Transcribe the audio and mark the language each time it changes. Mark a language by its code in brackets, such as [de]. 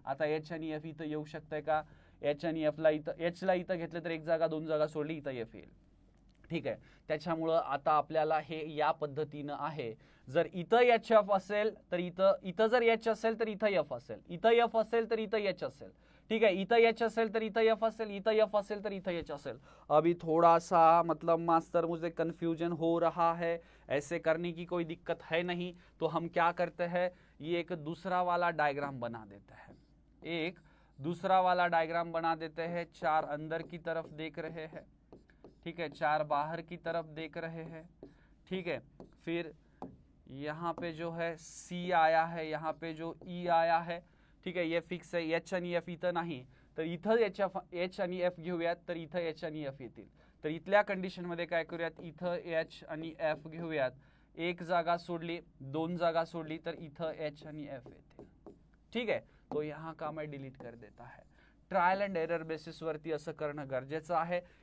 [mr] आता एच आणि एफ इथं येऊ शकतंय का? एच आणि एफ ला इथं, एच ला इथं घेतलं तर एक जागा दोन जागा सोडली, इथं एफ येईल. ठीक आहे, त्याच्यामुळं आता आपल्याला हे या पद्धतीनं आहे. जर इथं एच एफ असेल तर इथं जर एच असेल तर इथं एफ असेल, इथं एफ असेल तर इथं एच असेल. ठीक है, इथं एच असेल तर इथं एफ असेल, इथं एफ असेल तर इथं एच असेल. [hi] अभी थोड़ा सा मतलब मास्टर मुझे कंफ्यूजन हो रहा है, ऐसे करने की कोई दिक्कत है नहीं. तो हम क्या करते हैं, ये एक दूसरा वाला डायग्राम बना देते हैं. एक दूसरा वाला डायग्राम बना देते हैं. 4 अंदर की तरफ देख रहे हैं, ठीक है, 4 बाहर की तरफ देख रहे हैं. ठीक है, फिर यहाँ पे जो है सी आया है, यहाँ पे जो ई आया है. [mr] ठीक आहे, ये फिक्स आहे. एच आणि एफ इथं नाही, तर इथं एच आणि एफ घेऊयात, तर इथं एच आणि एफ येतील. तर इथल्या कंडिशन मध्ये काय करूयात, इथं एच आणि एफ घेऊयात. एक जागा सोडली, दोन जागा सोडली, तर इथं एच आणि एफ येतील. ठीक आहे, [hi] तो यहाँ का मैं डिलीट कर देता है. [mr] ट्रायल अँड एरर बेसिस वरती असं करणं गरजेचं आहे.